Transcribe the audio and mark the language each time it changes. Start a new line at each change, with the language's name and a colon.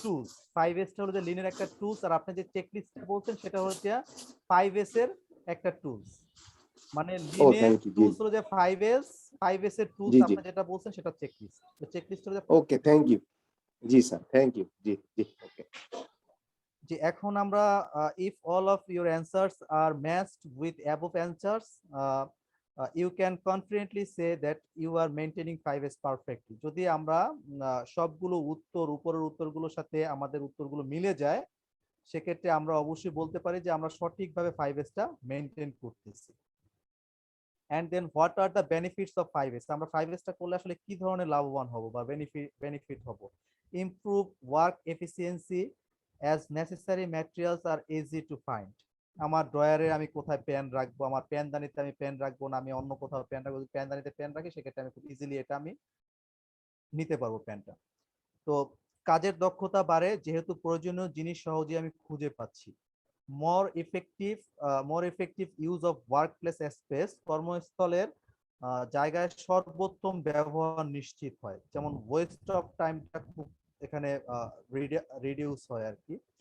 Bangla: Tools, 5S টা হলো যে লিনের একটা টুলস, আর আপনি যে চেকলিস্টটা বলছেন সেটা হচ্ছে 5S এর একটা টুলস। মানে ও লিনের
English: thank you, জি
Bangla: টুলস হলো যে 5S এর টুলস, জি জি, আপনি যেটা বলছেন সেটা চেকলিস্ট। তো চেকলিস্ট হলো যে
English: Okay thank you, জি sir thank you, জি জি ওকে।
Bangla: যে এখন আমরা
English: if all of your answers are matched with above answers, you can confidently say that you are maintaining 5S perfectly.
Bangla: যদি আমরা সবগুলো উত্তর, উপরের উত্তরগুলোর সাথে আমাদের উত্তরগুলো মিলে যায়, সেক্ষেত্রে আমরা অবশ্যই বলতে পারি যে আমরা সঠিকভাবে 5S টা মেনটেন করতেছি।
English: And then what are the benefits of 5S?
Bangla: আমরা 5S টা করলে আসলে কি ধরনের লাভবান হব বা বেনিফিট হব?
English: Improve work efficiency as necessary materials are easy to find.
Bangla: আমার ড্রয়ারে আমি কোথায় পেন রাখবো, আমার পেনদানিতে আমি পেন রাখবো না, আমি অন্য কোথাও পেন রাখবো, যদি পেনদানিতে পেন রাখি সেক্ষেত্রে আমি খুব ইজিলি এটা আমি নিতে পারবো পেনটা। তো কাজের দক্ষতা বাড়ে যেহেতু প্রয়োজনীয় জিনিস সহজে আমি খুঁজে পাচ্ছি।
English: more effective use of workplace space,
Bangla: কর্মস্থলের জায়গায় সর্বোত্তম ব্যবহার নিশ্চিত হয়, যেমন ওয়েস্ট অফ টাইমটা খুব এখানে রিডিউস হয় আর কি।